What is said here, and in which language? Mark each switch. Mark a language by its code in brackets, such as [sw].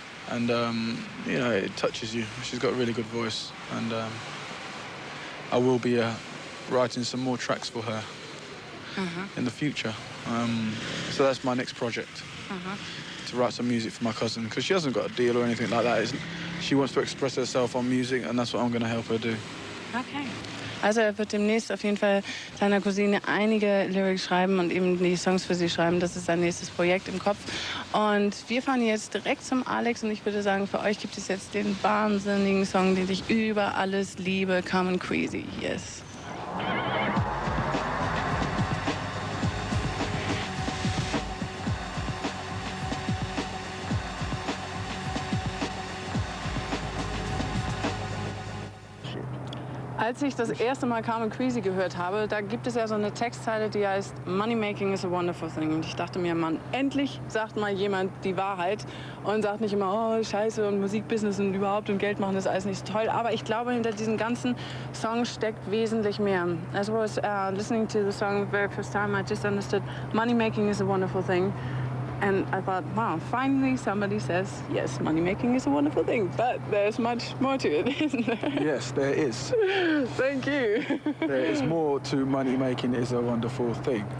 [en] And you know, it touches you. She's got a really good voice, and I will be writing some more tracks for her in the future. So that's my next project. To write some music for my cousin, because she hasn't got a deal or anything like that. She wants to express herself on music, and that's what I'm going to help her do. Okay. [de] Also er wird demnächst auf jeden Fall seiner Cousine einige Lyrics schreiben und eben die Songs für sie schreiben. Das ist sein nächstes Projekt im Kopf. Und wir fahren jetzt direkt zum Alex und ich würde sagen, für euch gibt es jetzt den wahnsinnigen Song, den ich über alles liebe, Common Crazy. Yes. Als ich das erste Mal Common Crazy gehört habe, da gibt es ja so eine Textzeile, die heißt [en] Money making is a wonderful thing. [de] Und ich dachte mir, Mann, endlich sagt mal jemand die Wahrheit und sagt nicht immer, oh, Scheiße und Musikbusiness und überhaupt und Geld machen ist alles nicht so toll. Aber ich glaube, hinter diesen ganzen Songs steckt wesentlich mehr. [en] As I was listening to the song the very first time, I just understood money making is a wonderful thing. And I thought, wow, finally somebody says, yes, money making is a wonderful thing. But there's much more to it, isn't there? Yes, there is. Thank you. There is more to money making is a wonderful thing.